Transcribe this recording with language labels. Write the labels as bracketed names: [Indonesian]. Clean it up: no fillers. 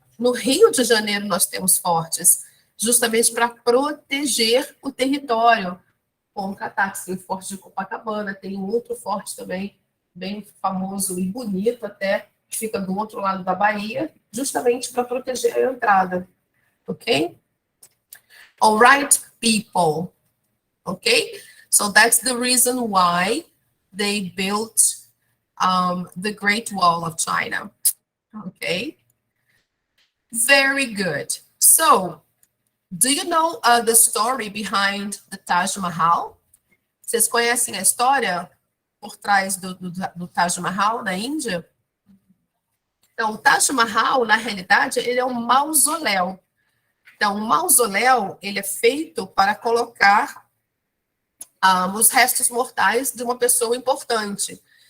[Portuguese] No Rio de Janeiro nós temos fortes, justamente para proteger o território contra ataques. Tem o forte de Copacabana, tem um outro forte também, bem famoso e bonito até, que fica do outro lado da Bahia, justamente para proteger a entrada. [English] Okay? All right, people. Okay? So that's the reason why they built the Great Wall of China. Okay? Very good. So, do you know the story behind the Taj Mahal? [Portuguese] Vocês conhecem a história por trás do Taj Mahal na Índia? Então, o Taj Mahal, na realidade, ele é um mausoléu. Então, o mausoléu, ele é feito para colocar os restos mortais de uma pessoa importante.